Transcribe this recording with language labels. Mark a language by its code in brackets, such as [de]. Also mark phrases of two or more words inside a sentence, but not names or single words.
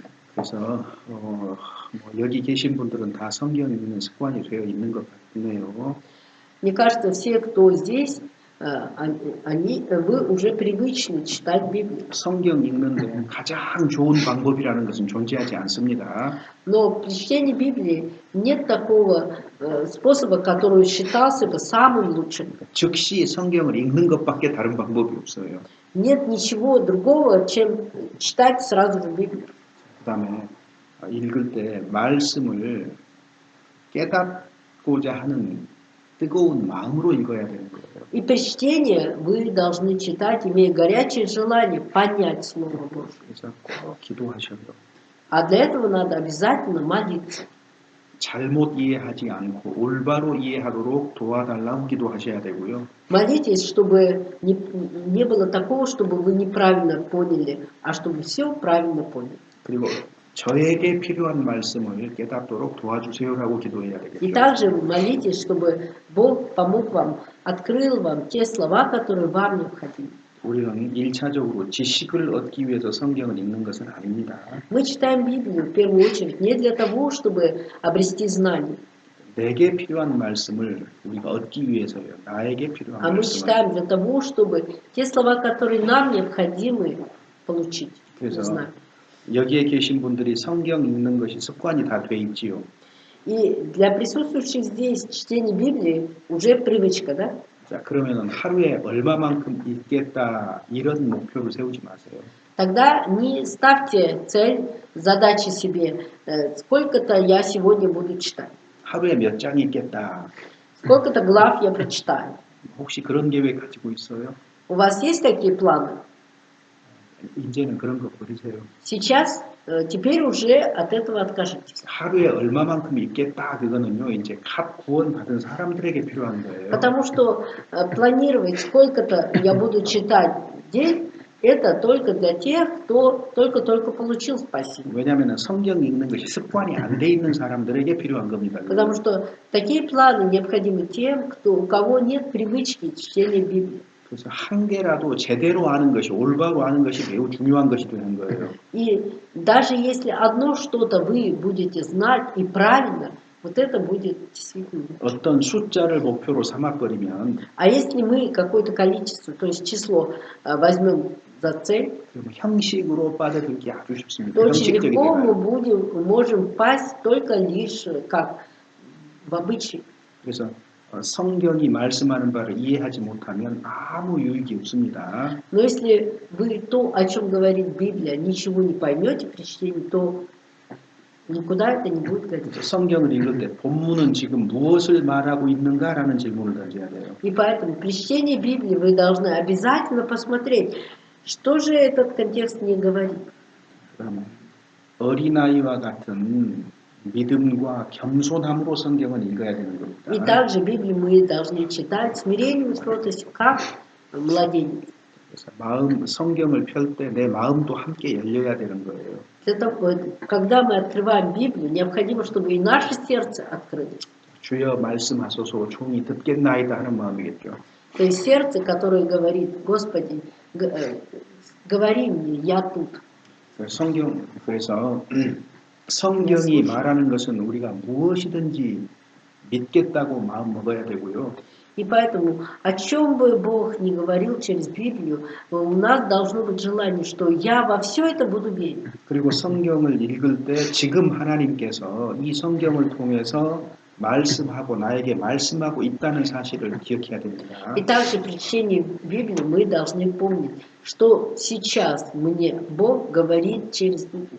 [ko] 그래서 뭐 여기 계신 분들은 다 성경 읽는 습관이 되어 있는 것 같네요. [ru] Мне кажется, все, кто здесь, вы уже привычны читать Библию. [ko] 성경 읽는데 가장 좋은 방법이라는 것은 존재하지 않습니다. [ru] Но при чтении Библии нет такого способа, который считался бы самым лучшим. [ko] 즉시 성경을 읽는 것밖에 다른 방법이 없어요. [ru] Нет ничего другого, чем читать сразу же Библию. [ko] 그다음에 읽을 때 말씀을 깨닫고자 하는 뜨거운 마음으로 읽어야 되는 거예요. [ru] И при чтении вы должны читать, имея горячее желание понять Слово Божье. [ko] 그래서 꼭 기도하셔요. [ru] А для этого надо обязательно молиться. [ko] 잘못 이해하지 않고 올바로 이해하도록 도와달라고 기도하셔야 되고요. [ru] Молитесь, чтобы не было такого, чтобы вы неправильно поняли, а чтобы все правильно поняли. [ko] 그리고 저에게 필요한 말씀을 깨닫도록 도와주세요라고 기도해야 [ru] И [ko] 되겠죠. [ru] также молитесь, чтобы Бог помог вам, открыл вам те слова, которые вам необходимы. [ko] 우리는 1차적으로 지식을 얻기 위해서 성경을 읽는 것은 아닙니다. [ru] Мы читаем Библию в первую очередь не для того, чтобы обрести знания, [ko] 내게 필요한 말씀을 우리가 얻기 위해서요. 나에게 필요한 [ru] а мы [ko] 말씀을. [ru] читаем для того, чтобы те слова, которые нам необходимы, получить. [ko] 그래서 [ru] Знать. [ko] 여기에 계신 분들이 성경 읽는 것이 습관이 다 돼 있지요. [ru] И для присутствующих здесь чтение Библии уже привычка, да? [ko] 자, 그러면은 하루에 얼마만큼 읽겠다 이런 목표를 세우지 마세요. [ru] Тогда не ставьте цель, задачи себе, сколько-то я сегодня буду читать, [ko] 하루에 몇 장 읽겠다. [ru] сколько-то глав я прочитаю. [ko] 혹시 그런 계획 가지고 있어요? [ru] У вас есть такие планы? [ko] 이제는 그런 거 버리세요. [ru] Сейчас, теперь уже от этого откажитесь. [ko] 하루에 얼마만큼 읽겠다 그거는요 이제 갓 구원 받은 사람들에게 필요한 거예요. [ru] Потому что планировать сколько-то я буду читать в день, это только для тех, кто только-только получил спасение. [ko] 왜냐하면 성경 읽는 것이 습관이 안 돼 있는 사람들에게 필요한 겁니다. [ru] Потому что такие планы необходимы тем, у кого нет привычки чтения Библии. [ko] 그래서 한 개라도 제대로 아는 것이 올바로 아는 것이 매우 중요한 것이 되는 거예요. [ru] И даже если одно что-то вы будете знать и правильно, вот это будет действительно. [ko] 어떤 숫자를 목표로 삼아버리면 [ru] А если мы какое-то количество, то есть число возьмем за цель, [ko] 형식으로 빠져들기 아주 쉽습니다. [ru] то очень [ko] 형식적이 [ru] легко мы [ko] 되나요? [ru] можем впасть только лишь как в обычай. [ko] 그래서 성경이 말씀하는 바를 이해하지 못하면 아무 유익이 없습니다. [ru] Но если вы то, о чем говорит Библия, ничего не поймете при чтении, то никуда это не будет годиться. [ko] 성경을 읽을 때 본문은 지금 무엇을 말하고 있는가라는 질문을 던져야 돼요. [ru] И поэтому при чтении Библии вы должны обязательно посмотреть, что же этот контекст мне говорит. [ko] 그러면 어린아이와 같은 믿음과 겸손함으로 성경을 읽어야 되는 겁니다. [ru] И также Библию мы должны читать смирением и кротостью, как младенец. [ko] 그래서 성경을 펼 때 내 마음도 함께 열려야 되는 거예요. [ru] Когда мы открываем Библию, необходимо, чтобы и наше сердце открылось. [ko] 주여 말씀하소서 종이 듣겠나이다 하는 마음이겠죠. [ru] То есть сердце, которое говорит, Господи, говори мне, я тут. [ko] 그래서 성경이 말하는 것은 우리가 무엇이든지 믿겠다고 마음 먹어야 되고요. [ru] И поэтому, о чем бы Бог ни говорил через Библию, у нас должно быть желание, что я во все это буду верить. [ko] 그리고 성경을 읽을 때 지금 하나님께서 이 성경을 통해서 말씀하고 나에게 말씀하고 있다는 사실을 기억해야 됩니다. [ru] И также при чтении Библии мы должны помнить, что сейчас мне Бог говорит через Библию.